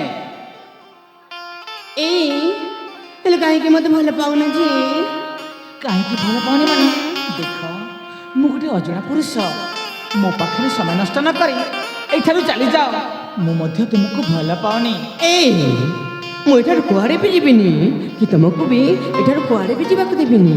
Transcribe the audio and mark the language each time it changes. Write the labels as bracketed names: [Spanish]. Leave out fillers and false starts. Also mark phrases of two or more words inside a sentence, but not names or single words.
[Odia] ଏ ହେଲେ କାହେକେ ମତେ ଭଲ ପାଉନା ଜୀ କାହିଁକି ଭଲ ପାଉନି ମାନେ ଦେଖ ମୁଁ ଗୋଟେ ଅଜଣା ପୁରୁଷ ମୋ ପାଖରେ ସମୟ ନଷ୍ଟ ନ କରି ଏଇଠାରୁ ଚାଲିଯାଅ ମୁଁ ମଧ୍ୟ ତୁମକୁ ଭଲ ପାଉନି ए ମୁଁ ଏଠାରୁ କୁଆଡ଼େ ବି ଯିବିନି କି ତମକୁ ବି ଏଠାରୁ କୁଆଡ଼େ ବି ଯିବାକୁ ଦେବିନି